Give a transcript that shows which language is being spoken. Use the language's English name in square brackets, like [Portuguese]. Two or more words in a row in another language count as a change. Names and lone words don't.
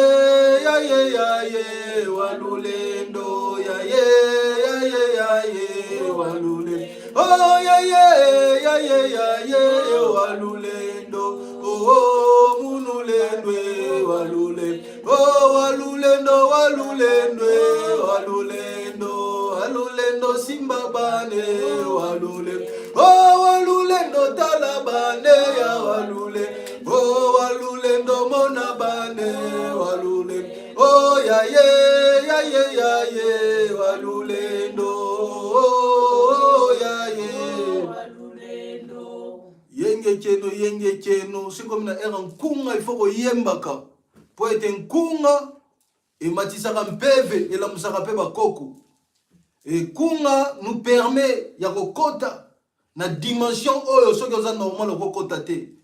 [Lingala] ye walulendo ya ye walulendo oh ya ye walulendo oh munulendwe walulendo oh walulendo simba bane walulendo oh walulendo talabane ya walulendo oh walulendo mona bane walulendo oh ya ye walulendo oh ya ye walulendo yenge keno siko mina era nkunga ifoko yembaka po ete nkunga ematisaka mpeve elamusaka mpe bakoko kunga [French] nous permet [Lingala] ya kokota na dimension oyo soki oza normal okokota te.